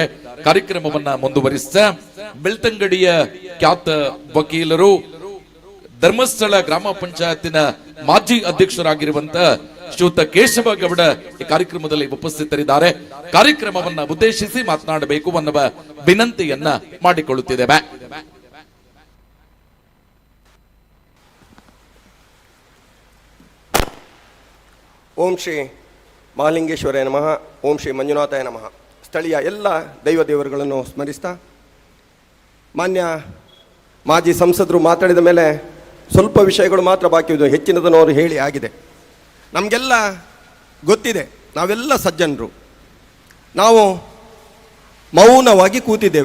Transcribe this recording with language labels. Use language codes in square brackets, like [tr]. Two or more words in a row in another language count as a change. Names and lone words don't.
[kn] ಕಾರ್ಯಕ್ರಮವನ್ನ ಮುಂದುವರಿಸ್ತಾ ಬೆಳ್ತಂಗಡಿಯ ಖ್ಯಾತ ವಕೀಲರು, ಧರ್ಮಸ್ಥಳ ಗ್ರಾಮ ಪಂಚಾಯತಿನ ಮಾಜಿ ಅಧ್ಯಕ್ಷರಾಗಿರುವಂತಹ ಶ್ರೀಯುತ ಕೇಶವ ಗೌಡ ಈ ಕಾರ್ಯಕ್ರಮದಲ್ಲಿ ಉಪಸ್ಥಿತರಿದ್ದಾರೆ. ಕಾರ್ಯಕ್ರಮವನ್ನ ಉದ್ದೇಶಿಸಿ ಮಾತನಾಡಬೇಕು ಅನ್ನುವ ವಿನಂತಿಯನ್ನ ಮಾಡಿಕೊಳ್ಳುತ್ತಿದ್ದೇವೆ. [sa] ಓಂ ಶ್ರೀ ಮಹಾಲಿಂಗೇಶ್ವರಾಯ ನಮಃ. ಓಂ ಶ್ರೀ ಮಂಜುನಾಥಾಯ ನಮಃ. [kn] ಸ್ಥಳೀಯ ಎಲ್ಲ ದೈವ ದೇವರುಗಳನ್ನು ಸ್ಮರಿಸ್ತಾ, ಮಾನ್ಯ ಮಾಜಿ ಸಂಸದರು ಮಾತಾಡಿದ ಮೇಲೆ ಸ್ವಲ್ಪ ವಿಷಯಗಳು ಮಾತ್ರ ಬಾಕಿ ಇದೆ, ಹೆಚ್ಚಿನದನ್ನು ಅವರು ಹೇಳಿ ಆಗಿದೆ. ನಮಗೆಲ್ಲ ಗೊತ್ತಿದೆ, ನಾವೆಲ್ಲ ಸಜ್ಜನರು. ನಾವು ಮೌನವಾಗಿ ಕೂತಿದ್ದೇವೆ.